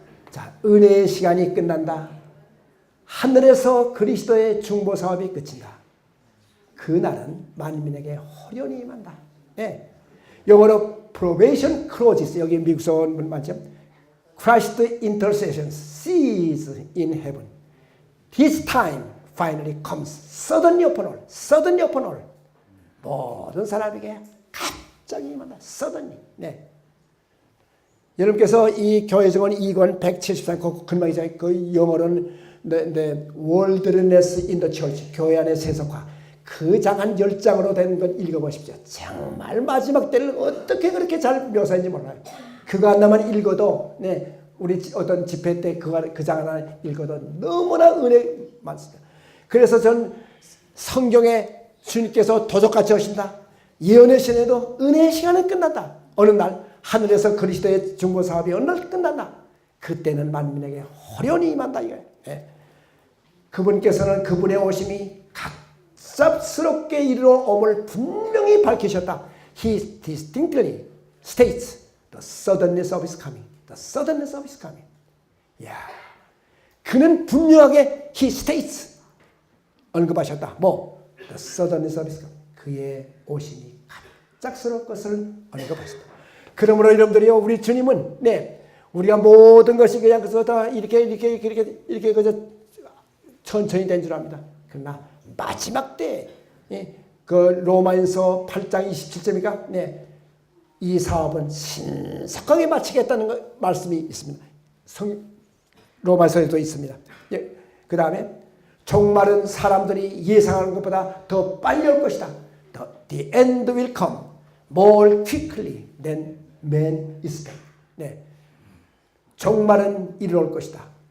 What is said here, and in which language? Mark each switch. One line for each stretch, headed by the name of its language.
Korean: 자, 은혜의 시간이 끝난다. 하늘에서 그리스도의 중보 사업이 끝인다. 그날은 만민에게 호련히 임한다. 네. 영어로
English: probation clauses,
Korean: 여기 미국서 맞죠?
English: Christ intercession cease in heaven. This time finally comes suddenly upon all.
Korean: 모든 사람에게 갑자기 임한다.
English: suddenly. 네.
Korean: 여러분께서 이 교회 정원 2권 173 근막이잖아요. 그 영어로는
English: the worldliness in the church,
Korean: 교회 안의 세속화. 그 장 한 10장으로 된 건 읽어보십시오. 정말 마지막 때를 어떻게 그렇게 잘 묘사했는지 몰라요. 그거 하나만 읽어도 네, 우리 어떤 집회 때 그 장 하나 읽어도 너무나 은혜 많습니다. 그래서 전 성경에 주님께서 도적같이 오신다. 예언의 시간에도 은혜의 시간은 끝난다. 어느 날 하늘에서 그리스도의 중보 사업이 어느 날 끝난다. 그때는 만민에게 호련히 임한다 이거예요. 네. 그분께서는 그분의 오심이 갑작스럽게 이르러 옴을 분명히 밝히셨다.
English: He distinctly states the suddenness of his coming. The suddenness of his coming.
Korean: 야, 그는 분명하게
English: he states
Korean: 언급하셨다.
English: The suddenness of his coming.
Korean: 그의 오심이 갑작스러울 것을 언급하셨다. 그러므로 여러분들이요, 우리 주님은 네, 우리가 모든 것이 그냥 그래서 다 이렇게 그저 천천히 된 줄 압니다. 그러나 마지막 때 그 로마인서 8장 27절이니까 네, 이 사업은 신속하게 마치겠다는 말씀이 있습니다. 로마서에도 있습니다. 예, 그 다음에 종말은 사람들이 예상하는 것보다 더 빨리 올 것이다.
English: The end will come more quickly than man expect.
Korean: 네. 종말은 이르러 올 것이다.